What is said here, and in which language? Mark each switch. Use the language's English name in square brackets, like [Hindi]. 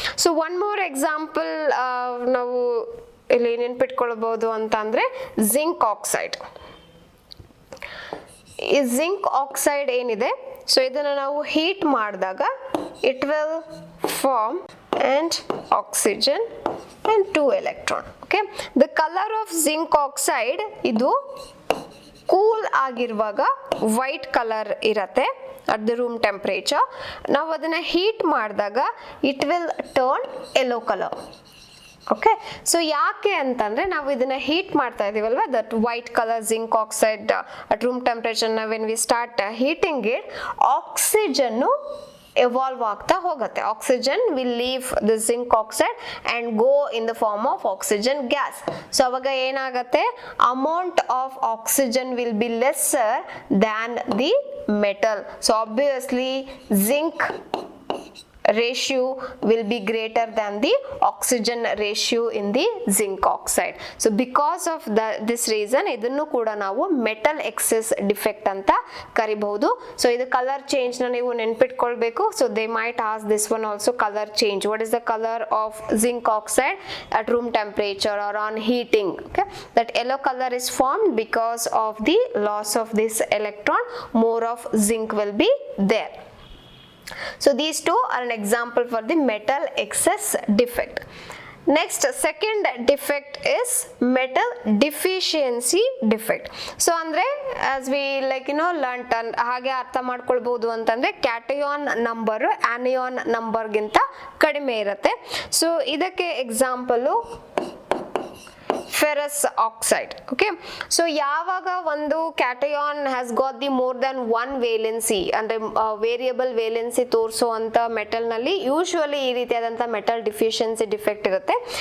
[Kannada] So one more example ನಾವು ಇಲ್ಲಿ ನೆನ್ಪಿಟ್ಕೊಳ್ಬಹುದು ಅಂತ ಅಂದ್ರೆ ಜಿಂಕ್ ಆಕ್ಸೈಡ್. ಈ ಜಿಂಕ್ ಆಕ್ಸೈಡ್ ಏನಿದೆ, ಸೊ ಇದನ್ನ ನಾವು ಹೀಟ್ ಮಾಡಿದಾಗ [English] It will form and oxygen and 2 electron. Okay, the color of zinc oxide [Kannada] ಇದು ಕೂಲ್ ಆಗಿರುವಾಗ ವೈಟ್ ಕಲರ್ ಇರತ್ತೆ [English] at the room temperature. [Kannada] ನಾವು ಅದನ್ನ ಹೀಟ್ ಮಾಡಿದಾಗ [English] it will turn yellow color. Okay, so [Kannada] ಯಾಕೆ ಅಂತಂದ್ರೆ ನಾವು ಇದನ್ನ ಹೀಟ್ ಮಾಡ್ತಾ ಇದೀವಲ್ವಾ, [English] that white colour zinc oxide at room temperature when we start heating it, oxygen evolve [Kannada] ಆಗ್ತಾ ಹೋಗುತ್ತೆ. [English] Oxygen will leave the zinc oxide and go in the form of oxygen gas. So [Kannada] ಅವಾಗ ಏನಾಗುತ್ತೆ, [English] Amount of oxygen will be lesser than the metal. So obviously zinc ratio will be greater than the oxygen ratio in the zinc oxide. So because of this reason [Kannada] ಇದನ್ನು ಕೂಡ ನಾವು [English] metal excess defect [Kannada] ಅಂತ ಕರಿಬಹುದು. So ಇದು color change ನ ನೀವು ನೆನಪಿಟ್ಕೊಳ್ಬೇಕು. [English] So they might ask this one also, color change. What is the color of zinc oxide at room temperature or on heating? Okay, that yellow color is formed because of the loss of this electron. More of zinc will be there. So these two are an example for the metal excess defect. Next, second defect is metal deficiency defect. [Kannada] So andre [English] as we learnt [Kannada] ಹಾಗೆ ಅರ್ಥ ಮಾಡ್ಕೊಳ್ಬಹುದು ಅಂತಂದ್ರೆ cation number ಆನಿಯಾನ್ number ಗಿಂತ ಕಡಿಮೆ ಇರುತ್ತೆ. [English] So ಇದಕ್ಕೆ example ferrous oxide. [Kannada] Okay, so ಯಾವಾಗ ಒಂದು [English] cation has got the more than one valency [Kannada] ಅಂದ್ರೆ ವೇರಿಯಬಲ್ ವೇಲೆನ್ಸಿ ತೋರಿಸುವಂತ ಮೆಟಲ್ ನಲ್ಲಿ ಯೂಶುವಲಿ ಈ ರೀತಿಯಾದಂತ ಮೆಟಲ್ ಡಿಫಿಷಿಯನ್ಸಿ ಡಿಫೆಕ್ಟ್ ಇರುತ್ತೆ.